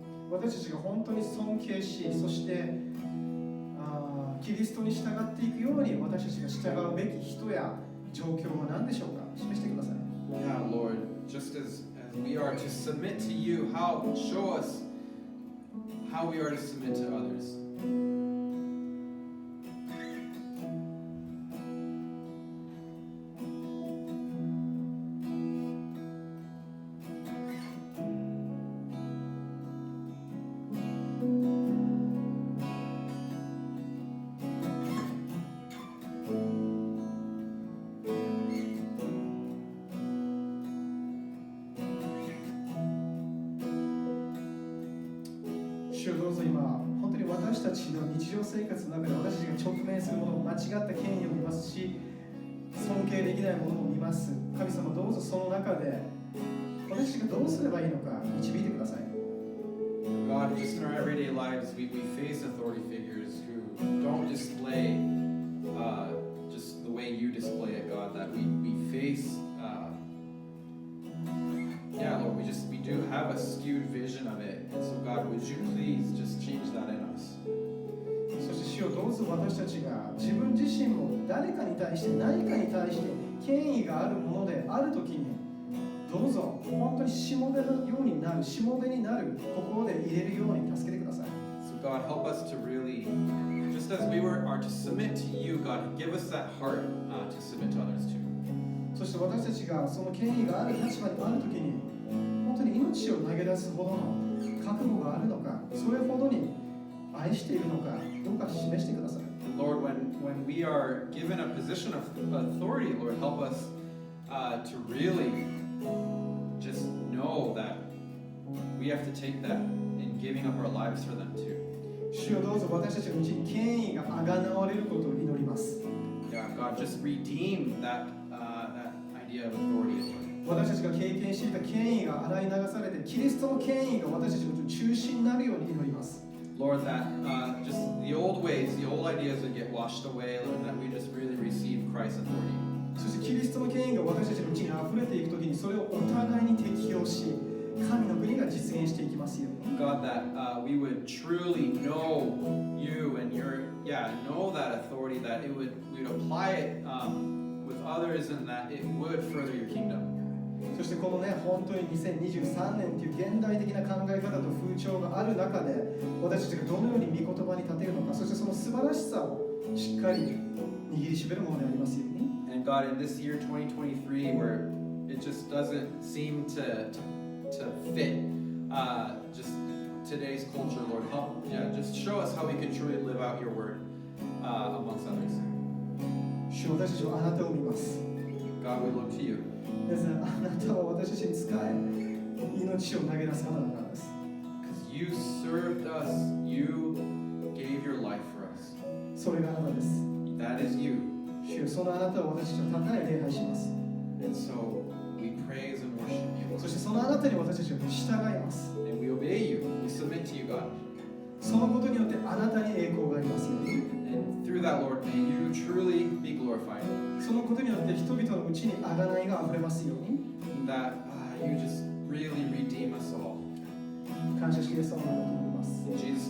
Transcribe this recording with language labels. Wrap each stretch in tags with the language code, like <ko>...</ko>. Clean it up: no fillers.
<ja>私たちが本当に尊敬し、そしてキリストに従っていくように私たちが従うべき人や状況は何でしょうか。示してください。</ja> <en>Yeah, Lord, just as we are to submit to you, show us how we are to submit to others.</en> <ja>主よどうぞ今、本当に私たちの日常生活の中で私たちが直面するもの、間違った権威を見ますし、尊敬できないものも見ます。神様どうぞその中で私たちがどうすればいいのか導いてください。</ja> <en>God, just in our everyday lives, we face authority figures who don't display just the way you display it, God, that we face, yeah, Lord, we do have a skewed vision of it. And so, God, would you please just change that in us?</en> <ja>そして主よどうぞ私たちが自分自身も誰かに対して何かに対して権威があるものであるときにどうぞ本当にしもべのようになる、しもべになる心で入れるように助けてください。</ja> <en>So, God, help us to really, just as we are to submit to you, God, give us that heart to submit to others too.</en> <ja>そして私たちがその権威がある立場にあるときに本当に命を投げ出すほどの覚悟があるのか、それほどに愛しているのかどうか示してください。</ja> <en>Lord, when we are given a position of authority, Lord, help us to really just know that we have to take that in giving up our lives for them too.</en> <ja>主よどうぞ私たちのうちに権威があがなわれることを祈ります。</ja> <en>Yeah, God, just redeem that idea of authority, Lord.</en> <ja>私たちが経験していた権威が洗い流されてキリストの権威が私たちの中心になるように祈ります。</ja> <en>Lord, that just the old ways, the old ideas would get washed away, Lord, that we just really receive Christ's authority.</en> <ja>そしてキリストの権威が私たちのうちに溢れていくときにそれをお互いに適用し神の国が実現していきますように。</ja> <en>God, that we would truly know you and know that authority, that we'd apply it with others and that it would further your kingdom.</en> <ja>そしてこのね、本当に2023年という現代的な考え方と風潮がある中で私たちがどのように御言葉に立てるのか、そしてその素晴らしさをしっかり握りしめるものでありますように。</ja> <en>And God, in this year 2023, where it just doesn't seem to fit just today's culture, Lord, just show us how we can truly live out your word amongst others.</en> <ja>主よ私たちはあなたを見ます。</ja> <en>God, we look to you.</en> <ja>ですからあなたは私たちに仕え命を投げ出す方だからです。</ja> <en>Because you served us, you gave your life for us.</en> <ja>それがあなたです。</ja> <en>That is you.</en> <ja>主よそのあなたを私たちは高い礼拝します。</ja> <en>And so we praise and worship you.</en> <ja>そしてそのあなたに私たちは従います。</ja> <en>And we obey you. We submit to you, God.</en> <ja>そのことによってあなたに栄光がありますように。</ja> <en>And through that, Lord, may you truly be glorified.</en> <ja>そのことによって人々のうちに贖いがあふれますように。</ja> <en>That you just really redeem us all.</en> <ja>感謝しイエス様の名前で祈ります。</ja>